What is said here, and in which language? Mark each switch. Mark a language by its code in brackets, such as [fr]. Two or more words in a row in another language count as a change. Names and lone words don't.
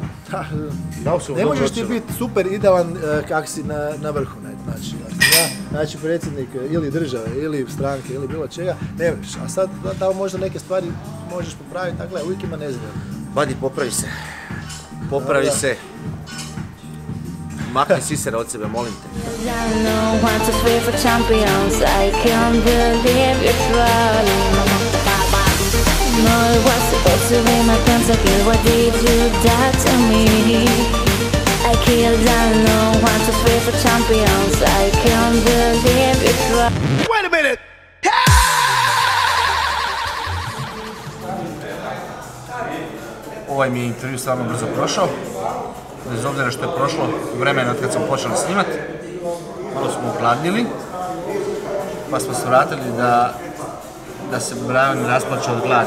[hr] Ne možeš ti biti super idealan kak si na vrhu, znači predsjednik ili države, ili stranke, ili bilo čega, ne možeš. A sad da možda neke stvari možeš popraviti, dakle, uvijek ima nezgodno. Badi, popravi se. Makni sisera od sebe, molim te. [en] No, it was supposed to be my pentakill. Why did you die to me? I killed down, no, 1, 2, 3 for champions. I can't believe it's Wait a minute! [hr] Ovaj mi je intervju stvarno brzo prošao. Bez obzira što je prošlo vremena od kad smo počeli snimati. Malo smo uhladnili. Pa smo se vratili da se Brian rasplače od gladi.